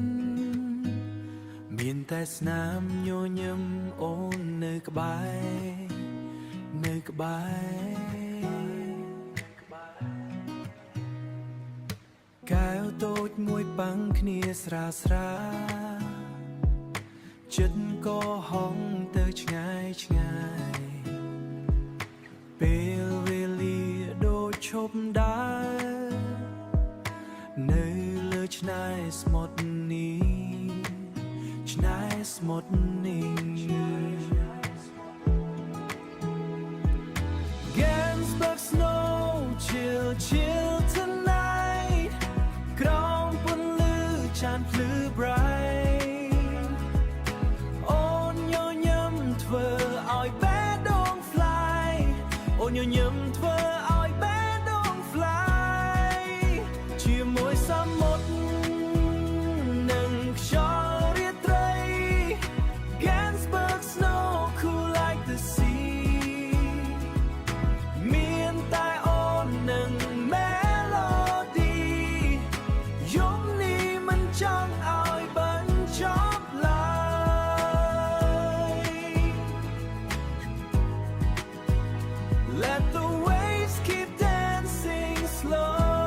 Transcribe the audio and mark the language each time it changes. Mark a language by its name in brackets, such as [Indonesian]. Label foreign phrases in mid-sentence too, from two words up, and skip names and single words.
[Khmer] មានតែស្នាមញញឹមអូននៅក្បែរនៅក្បែរកែវតូចមួយប៉ាំងគ្នាស្រាស្រាចិត្តក៏ហងទៅឆ្ងាយឆ្ងាយ ពេលវេលាដូចឈប់ដើរនៅលើឆ្នេរស្មុទ្រនេះឆ្នេរស្មុទ្រនេះ [English] Gansberg snow chill chill tonight [Khmer] ក្រោមពន្លឺចានភ្លឺ bright អូនញញឹមធ្វើឲ្យបេះ ដូង fly អូនញញឹមធ្វើឲ្យបេះដូង fly ជាមួយសមុទ្រនិងខ្យល់រា [English] ត្រី Gansberg snow cool like the sea [Khmer] មានតែអូននិង melody យប់នេះមិនចង់ឲ្យបញ្ចប់ឡើយ [English] Let the waves keep dancing slow